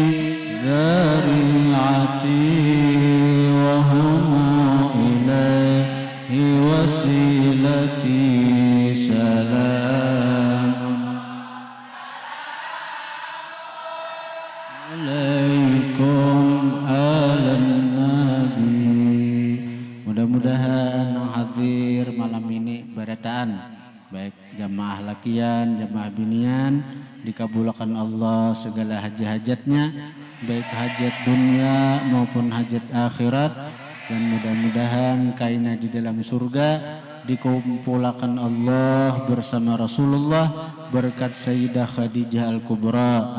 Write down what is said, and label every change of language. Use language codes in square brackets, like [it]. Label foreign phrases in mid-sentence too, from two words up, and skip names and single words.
[ar] ذريعتي وهم إليه وسيلتي سلام عليكم آل النبي. [bjn] Mudah-mudahan yang hadir malam ini berataan baik jamaah lakian, jamaah binian dikabulkan Allah segala hajat-hajatnya baik hajat dunia maupun hajat akhirat dan mudah-mudahan kaina di dalam surga dikumpulkan Allah bersama Rasulullah berkat Sayyidah Khadijah Al-Kubra.